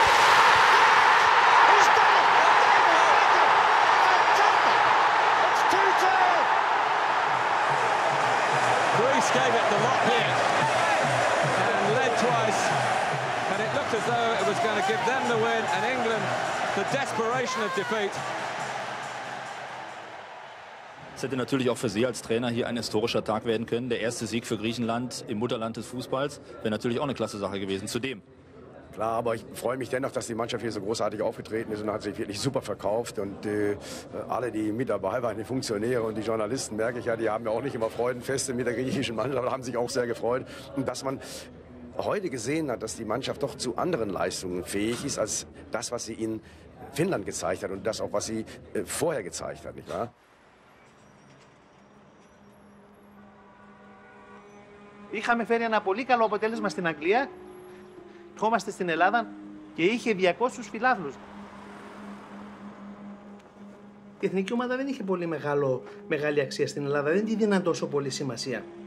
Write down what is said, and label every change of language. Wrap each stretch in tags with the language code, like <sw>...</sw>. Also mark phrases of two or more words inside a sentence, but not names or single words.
<en>He's done it! David Beckham! Fantastic! It's 2-2! Greece gave it the lot here and led twice, and it looked as though it was going to give them the win, and England the desperation of defeat.</en> <de>Es hätte natürlich auch für Sie als Trainer hier ein historischer Tag werden können. Der erste Sieg für Griechenland im Mutterland des Fußballs wäre natürlich auch eine klasse Sache gewesen. Zudem. Klar, aber ich freue mich dennoch, dass die Mannschaft hier so großartig aufgetreten ist und hat sich wirklich super verkauft. Und alle, die mit dabei waren, die Funktionäre und die Journalisten, merke ich ja, die haben ja auch nicht immer Freudenfeste mit der griechischen Mannschaft, aber haben sich auch sehr gefreut. Und dass man heute gesehen hat, dass die Mannschaft doch zu anderen Leistungen fähig ist, als das, was sie in Finnland gezeigt hat und das auch, was sie vorher gezeigt hat, nicht wahr?</de> <el>Είχαμε φέρει ένα πολύ καλό αποτέλεσμα στην Αγγλία, ερχόμαστε στην Ελλάδα και είχε 200 φιλάθλους. Η εθνική ομάδα δεν είχε πολύ μεγάλη αξία στην Ελλάδα, δεν τη δίναν τόσο πολύ σημασία.</el>